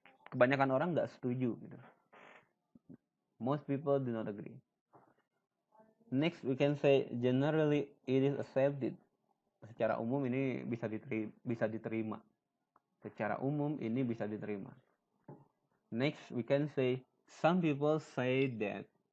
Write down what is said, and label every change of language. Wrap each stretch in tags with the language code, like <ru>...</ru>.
<id>Kebanyakan orang nggak setuju gitu.</id> <en>Most people do not agree. Next we can say generally it is accepted.</en> <id>Secara umum ini bisa diterima. Secara umum ini bisa diterima.</id> <en>Next we can say some people say that.</en>